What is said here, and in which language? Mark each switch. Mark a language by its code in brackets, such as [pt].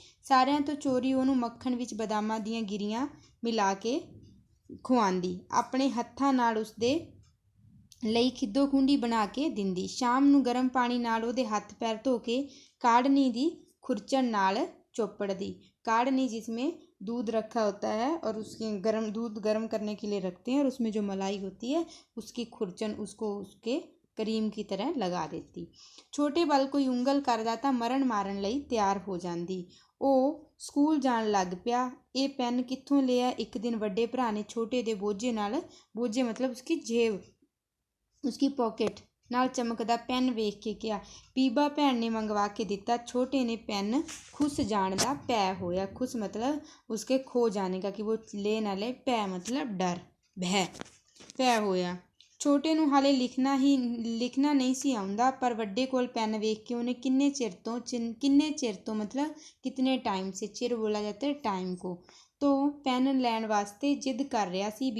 [pa] ਸਾਰਿਆਂ ਤੋਂ ਚੋਰੀ ਉਹਨੂੰ ਮੱਖਣ ਵਿੱਚ ਬਦਾਮਾਂ ਦੀਆਂ ਗਿਰੀਆਂ ਮਿਲਾ ਕੇ ਖੁਆਉਂਦੀ, ਆਪਣੇ ਹੱਥਾਂ ਨਾਲ ਉਸਦੇ ਲਈ ਖਿੱਦੋ ਖੂੰਡੀ ਬਣਾ ਕੇ ਦਿੰਦੀ। ਸ਼ਾਮ ਨੂੰ ਗਰਮ ਪਾਣੀ ਨਾਲ ਉਹਦੇ ਹੱਥ ਪੈਰ ਧੋ ਕੇ ਕਾੜਨੀ ਦੀ खुरचन नाल चौपड़ दी। [hi] काढ़नी जिसमें दूध रखा होता है और उसके दूध गर्म करने के लिए रखते हैं, और उसमें जो मलाई होती है उसकी खुरचन उसको उसके करीम की तरह लगा देती। [pa] छोटे बल कोई उंगल करदा तां मरण मारन लई तैयार हो जांदी। ਉਹ ਸਕੂਲ ਜਾਣ ਲੱਗ ਪਿਆ। ਇਹ ਪੈਨ ਕਿੱਥੋਂ ਲਿਆ? ਇੱਕ ਦਿਨ ਵੱਡੇ ਭਰਾ ਨੇ ਛੋਟੇ ਦੇ ਬੋਝੇ ਮਤਲਬ ਉਸकी जेब, ਉਸकी ਪੋਕਟ ਨਾਲ ਚਮਕਦਾ ਪੈਨ ਵੇਖ ਕੇ ਕਿਹਾ। ਬੀਬਾ ਭੈਣ ਨੇ ਮੰਗਵਾ ਕੇ ਦਿੱਤਾ। ਛੋਟੇ ਨੇ ਪੈਨ ਖੁੱਸ ਜਾਣ ਦਾ ਭੈ ਹੋਇਆ। [hi] ਖੁੱਸ मतलब उसके खो जाने का, कि वो ले ना ले। [pa] ਭੈ मतलब डर, ਭੈ ਹੋਇਆ। ਛੋਟੇ ਨੂੰ ਹਾਲੇ ਲਿਖਣਾ ਨਹੀਂ ਸੀ ਆਉਂਦਾ, ਪਰ ਵੱਡੇ ਕੋਲ ਪੈਨ ਵੇਖ ਕੇ ਉਹਨੇ ਕਿੰਨੇ ਚਿਰ ਤੋਂ [hi] मतलब कितने टाइम से, चिर बोला जाता है टाइम को, [pa] ਤੋਂ ਪੈਨ ਲੈਣ ਵਾਸਤੇ ਜਿੱਦ ਕਰ ਰਿਹਾ ਸੀ।